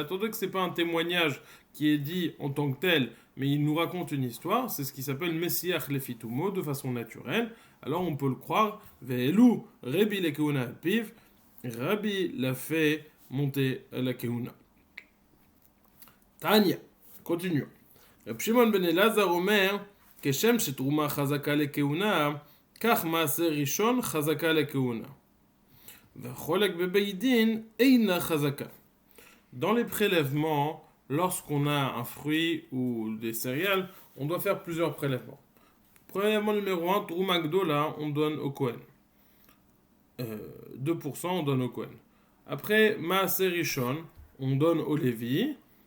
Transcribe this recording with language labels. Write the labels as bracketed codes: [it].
[fr] Étant donné que c'est pas un témoignage qui est dit en tant que tel, mais il nous raconte une histoire, c'est ce qui s'appelle Messiach Lefitumo de façon naturelle. Alors on peut le croire. [he] Ve'elu Rabbi la Keuna al-Piv, [fr] Rabbi l'a fait monter à la Keuna. Tanya, continuons. [he] רב שמעון בן אלעזר אומר, כשם שתרומה חזקה לכהונה, כך מעשר ראשון חזקה לכהונה. והחולק בבית דין אינה חזקה. [fr] Dans les prélèvements, lorsqu'on a un fruit ou des céréales, on doit faire plusieurs prélèvements. Prélèvement numéro 1, Trouma Gdola, on donne au Kohen. 2% on donne au Kohen. Après, Maaser Rishon, on donne au Lévi.